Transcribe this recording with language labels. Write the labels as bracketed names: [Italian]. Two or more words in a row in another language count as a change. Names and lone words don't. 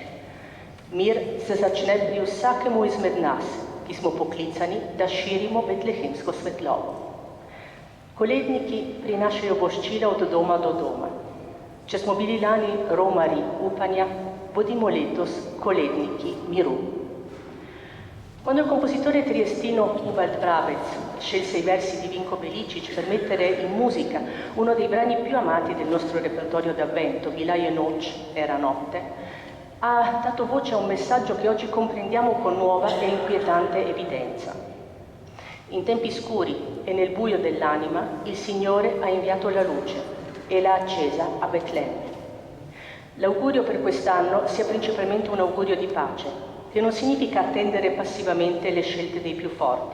[Slovenian] Mir se začne pri vsakemu izmed nas, ki smo poklicani, da širimo betlehemsko svetlobo. Koledniki prinašajo voščila od doma do doma. Če smo bili lani romari upanja, bodimo letos koledniki miru. [Italian] Quando il compositore triestino Ubald Brabec scelse i versi di Vinko Veličič per mettere in musica uno dei brani più amati del nostro repertorio d'avvento, Bila je noč, era notte, ha dato voce a un messaggio che oggi comprendiamo con nuova e inquietante evidenza. In tempi scuri e nel buio dell'anima, il Signore ha inviato la luce e l'ha accesa a Betlemme. L'augurio per quest'anno sia principalmente un augurio di pace, che non significa attendere passivamente le scelte dei più forti.